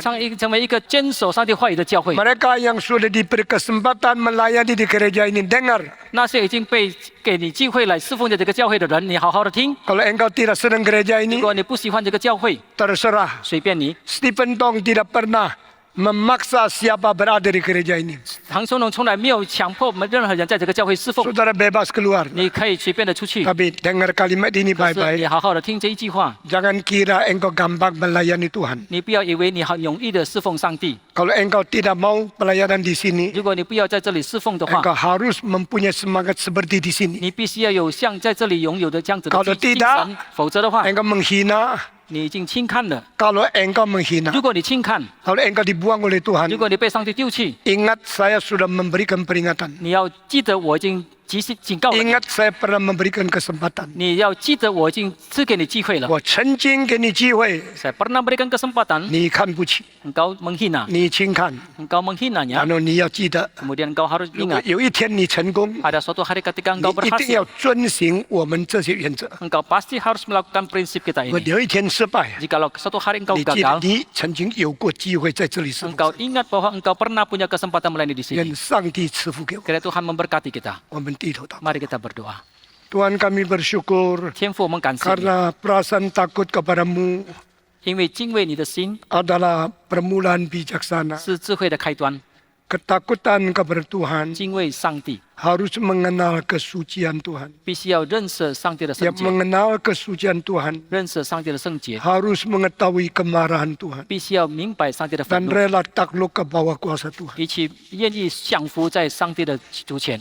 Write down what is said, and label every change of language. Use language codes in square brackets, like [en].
[zh] 成为一个坚守上帝话语的教会。 [id] Mereka yang sudah diberi kesempatan melayani di gereja ini, dengar. [zh] 那些已经被给你机会来侍奉的这个教会的人，你好好的听。 [id] Kalau engkau tidak senang gereja [zh] 如 [id] ini, [zh] 果你不喜欢这个教会， [id] terserah. [zh] 随便你。 [id] Stephen Tong tidak pernah memaksa siapa berada di gereja ini. [zh] 唐松龙从来没有强迫我们任何人在这个教会侍奉， [id] Saudara bebas keluar. [zh] 你可以随便的出去。 [id] Tapi dengar kalimat ini [zh] 可是 [id] baik-baik. [zh] 你好好的听这一句话， [id] Jangan kira engkau gampang melayani Tuhan. [zh] 你不要以为你好容易的侍奉上帝。 [id] Kalau engkau tidak mau pelayanan di sini, [zh] 如果你不要在这里侍奉的话， [id] engkau harus mempunyai semangat seperti di sini. [zh] 你必须要有像在这里拥有的这样子的 [id] Kalau [zh] 精 [id] tidak [zh] 神，否则的话， [id] Engkau menghina. [zh] 你已经轻看了。 [id] Kalau engkau menghina, [zh] 如果你轻看， [id] kalau engkau dibuang oleh [zh] 如 [id] Tuhan, [zh] 果你被上帝丢弃， [id] ingat saya sudah memberikan peringatan. [zh] 你要记得我已经警告了你， [id] Ingat saya pernah memberikan kesempatan. [zh] 你要记得我已经赐给你机会了。 [id] Saya [zh] 曾经给你机会， [id] Saya pernah berikan kesempatan, [zh] 你看不起， [id] engkau menghina, [zh] 你轻看， [id] engkau menghinanya, [zh] 然后你要记得， [id] kemudian engkau harus [zh] 如果 [id] ingat [zh] 有一天你成功， [id] pada suatu hari ketika [zh] 你 [id] engkau [zh] 一定 [id] berhasil, [zh] 要遵循我们这些原则。 [id] engkau pasti harus melakukan prinsip kita [zh] 如果 [id] ini. [zh] 有一天失败， [id] Jikalau suatu hari engkau [zh] 你记得 [id] gagal, [zh] 你曾经有过机会在这里侍奉 [id] engkau ingat bahwa engkau pernah punya kesempatan melayani di [zh] 愿 [id] sini. [zh] 上帝赐福给我。 [id] Kiranya Tuhan memberkati kita. [zh] 我们低头祷告。 [id] Mari kita berdoa. Tuhan kami bersyukur [zh] 天父，我们感谢你， [id] karena perasaan takut kepadamu [zh] 因为敬畏你的心 [id] adalah permulaan bijaksana. [zh] 是智慧的开端。 [id] Ketakutan kepada Tuhan [zh] 敬畏上帝， [id] harus mengenal kesucian Tuhan. [zh] 必须要认识上帝的圣 [id] Yang [zh] 洁， [id] mengenal kesucian Tuhan [zh] 认识上帝的圣洁， [id] harus mengetahui kemarahan Tuhan [zh] 必须要明白上帝的 [id] dan [zh] 愤怒， [id] rela takluk ke bawah kuasa Tuhan. [zh] 以及愿意降服在上帝的主前。